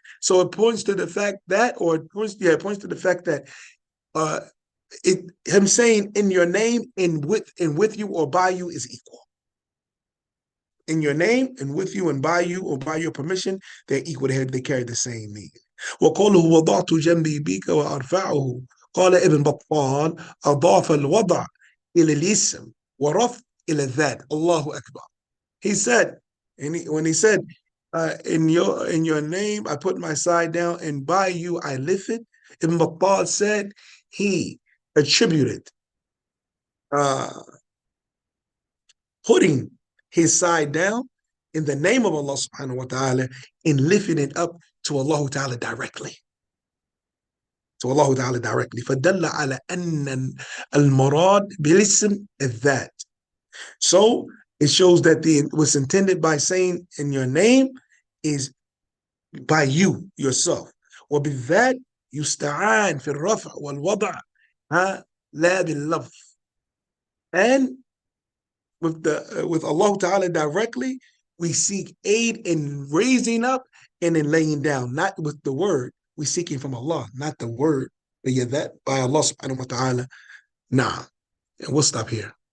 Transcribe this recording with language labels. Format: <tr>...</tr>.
<en>So it points to the fact that, it points to the fact that him saying in your name and with you or by you is equal. In your name and with you and by you or by your permission, they're equal. They carry the same meaning.</en> <ar>وقوله وضعت جنبي بك وأرفعه. قال ابن بطال أضاف الوضع إلى الاسم ورفع إلى الذات. الله أكبر.</ar> <en>He said, when he said, in your name I put my side down, and by you I lifted. Ibn Battal said he attributed putting his side down in the name of Allah subhanahu wa ta'ala and lifting it up to Allah ta'ala directly. To Allah ta'ala directly.</en> <ar>فَدَلَّ عَلَى أَنَّ الْمُرَادِ بِالِاسْمِ الذَّاتِ.</ar> <en>So it shows that what's intended by saying in your name is by you, yourself.</en> <ar>وبالذات يستعان في الرفع والوضع لا باللفظ.</ar> <en>And with Allah Ta'ala directly, we seek aid in raising up and in laying down, not with the word. We're seeking from Allah, not the word. But yeah, that by Allah Subhanahu wa Ta'ala. Nah. And we'll stop here.</en>